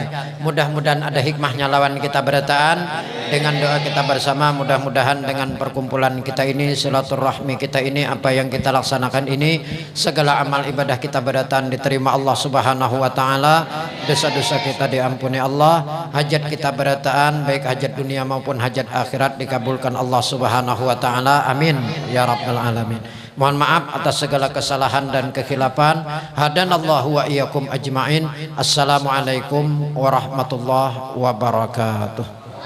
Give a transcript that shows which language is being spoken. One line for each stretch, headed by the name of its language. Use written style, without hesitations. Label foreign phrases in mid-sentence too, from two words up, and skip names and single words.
Indonesian: Mudah-mudahan ada hikmahnya lawan kita berataan. Dengan doa kita bersama, mudah-mudahan dengan perkumpulan kita ini, silaturahmi kita ini, apa yang kita laksanakan ini, segala amal ibadah kita berataan diterima Allah
Arabic: سبحانه وتعالى,
Indonesian: dosa-dosa kita diampuni Allah, hajat kita berataan baik hajat dunia maupun hajat akhirat dikabulkan Allah
Arabic: سبحانه وتعالى. آمين يا رب العالمين.
Indonesian: Mohon maaf atas segala kesalahan dan kekhilafan.
Arabic: هدانا الله وإياكم أجمعين. السلام عليكم ورحمة الله وبركاته.